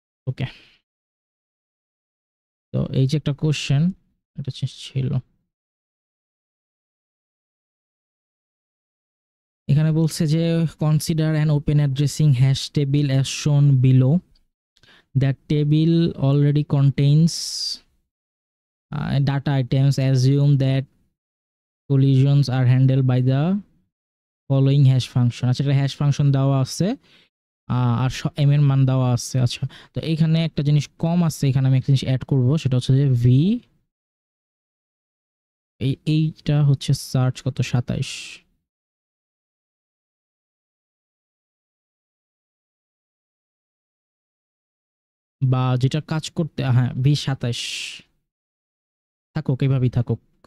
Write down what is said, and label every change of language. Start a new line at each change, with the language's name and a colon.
Bangla: ওকে, তো এই যে একটা কোশ্চেন, এটা ছিল এখানে বলছে যে
English: Consider an open addressing hash table as shown below. That table already contains data items. Assume that collisions are handled by the following hash function.
Bangla: আচ্ছা, এটা হ্যাশ ফাংশন দেওয়া আছে আর এম এর মান দেওয়া আছে। আচ্ছা, তো এইখানে একটা জিনিস কম আছে, এখানে আমি একটা জিনিস অ্যাড করব, সেটা হচ্ছে যে ভি, এইটা হচ্ছে সার্চ কত 27, বা যেটা কাজ করতে, হ্যাঁ ভি 27 থাকুক, এইভাবেই থাকুক।